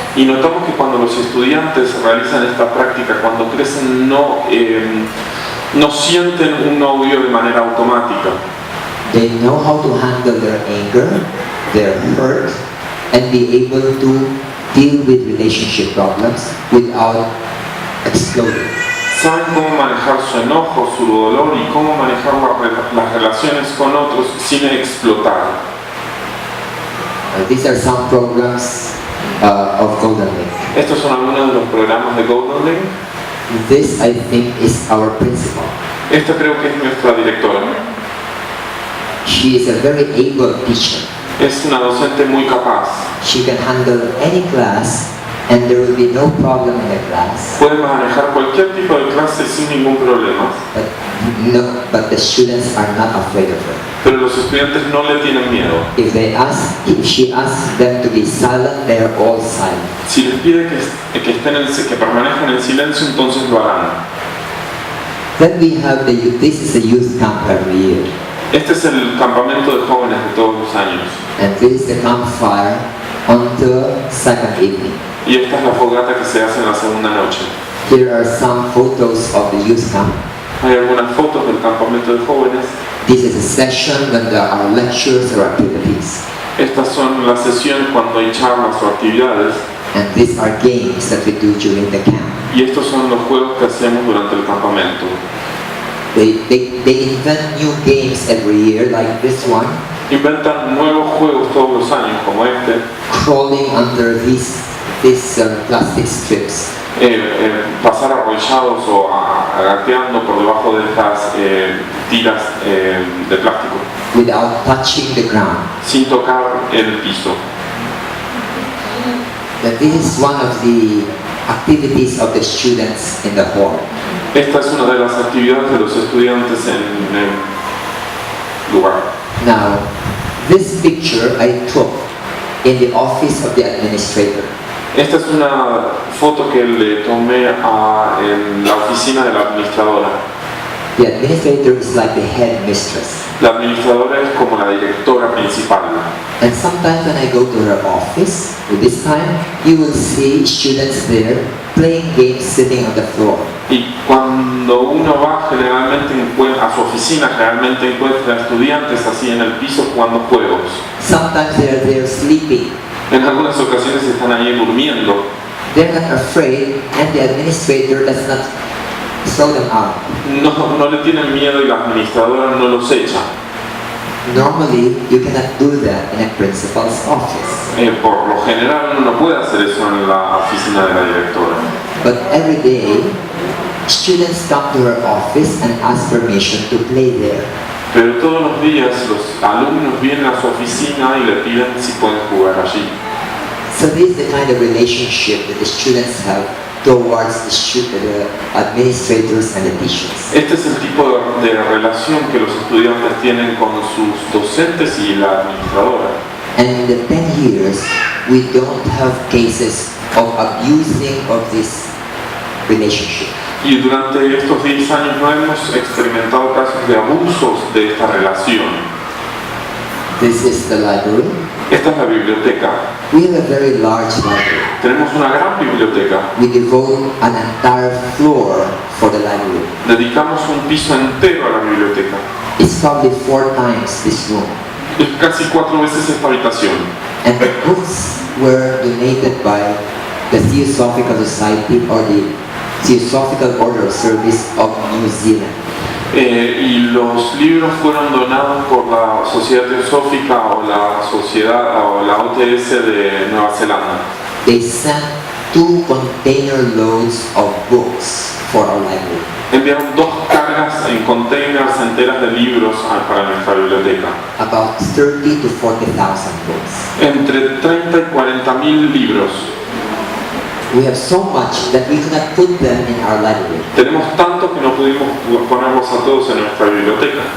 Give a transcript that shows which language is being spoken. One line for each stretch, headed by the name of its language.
Spanish: Y notamos que cuando los estudiantes realizan esta práctica, cuando crecen, no sienten un odio de manera automática.
English: They know how to handle their anger, their hurt, and be able to deal with relationship problems without exploding.
Spanish: Saben cómo manejar su enojo, su dolor y cómo manejar las relaciones con otros sin explotar.
English: These are some programs of Golden Link.
Spanish: Estos son algunos de los programas de Golden Link.
English: This, I think, is our principal.
Spanish: Esta creo que es nuestra directora.
English: She is a very able teacher.
Spanish: Es una docente muy capaz.
English: She can handle any class and there will be no problem in the class.
Spanish: Puede manejar cualquier tipo de clase sin ningún problema.
English: But the students are not afraid of her.
Spanish: Pero los estudiantes no le tienen miedo.
English: If she asks them to be silent, they are all silent.
Spanish: Si les pide que permanezcan en silencio, entonces lo harán.
English: Then we have this is the youth camp every year.
Spanish: Este es el campamento de jóvenes de todos los años.
English: And this is the campfire on the second evening.
Spanish: Y esta es la fogata que se hace en la segunda noche.
English: Here are some photos of the youth camp.
Spanish: Hay algunas fotos del campamento de jóvenes.
English: This is a session when there are lectures or activities.
Spanish: Estas son las sesiones cuando hay charlas o actividades.
English: And these are games that we do during the camp.
Spanish: Y estos son los juegos que hacemos durante el campamento.
English: They invent new games every year, like this one.
Spanish: Inventan nuevos juegos todos los años, como este.
English: Crawling under these plastic strips.
Spanish: Pasar arrollados o agateando por debajo de estas tiras de plástico.
English: Without touching the ground.
Spanish: Sin tocar el piso.
English: This is one of the activities of the students in the hall.
Spanish: Esta es una de las actividades de los estudiantes en el lugar.
English: Now, this picture I took in the office of the administrator.
Spanish: Esta es una foto que le tomé en la oficina de la administradora.
English: The administrator is like the head mistress.
Spanish: La administradora es como la directora principal.
English: And sometimes when I go to her office, this time, you will see students there playing games sitting on the floor.
Spanish: Y cuando uno va generalmente a su oficina, generalmente encuentra estudiantes así en el piso jugando juegos.
English: Sometimes they are there sleeping.
Spanish: En algunas ocasiones están ahí durmiendo.
English: They're not afraid, and the administrator does not throw them out.
Spanish: No le tienen miedo y la administradora no los echa.
English: Normally, you cannot do that in a principal's office.
Spanish: Por lo general uno no puede hacer eso en la oficina de la directora.
English: But every day, students come to her office and ask permission to play there.
Spanish: Pero todos los días los alumnos vienen a su oficina y le piden si pueden jugar allí.
English: So this is the kind of relationship that the students have towards the administrators and the teachers.
Spanish: Este es el tipo de relación que los estudiantes tienen con sus docentes y la administradora.
English: And in the 10 years, we don't have cases of abusing of this relationship.
Spanish: Y durante estos 10 años no hemos experimentado casos de abusos de esta relación.
English: This is the library.
Spanish: Esta es la biblioteca.
English: We have a very large library.
Spanish: Tenemos una gran biblioteca.
English: We devote an entire floor for the library.
Spanish: Dedicamos un piso entero a la biblioteca.
English: It's probably 4 times this room.
Spanish: Es casi 4 veces esta habitación.
English: And the books were donated by the Teosófico Society or the Teosophical Order of Service of New Zealand.
Spanish: Y los libros fueron donados por la Sociedad Teosófica o la OTS de Nueva Zelanda.
English: They sent 2 container loads of books for our library.
Spanish: Enviaron 2 cargas en containers enteras de libros para nuestra biblioteca.
English: About 30 to 40,000 books.
Spanish: Entre 30 y 40.000 libros.
English: We have so much that we cannot put them in our library.
Spanish: Tenemos tanto que no pudimos ponerlos a todos en nuestra biblioteca.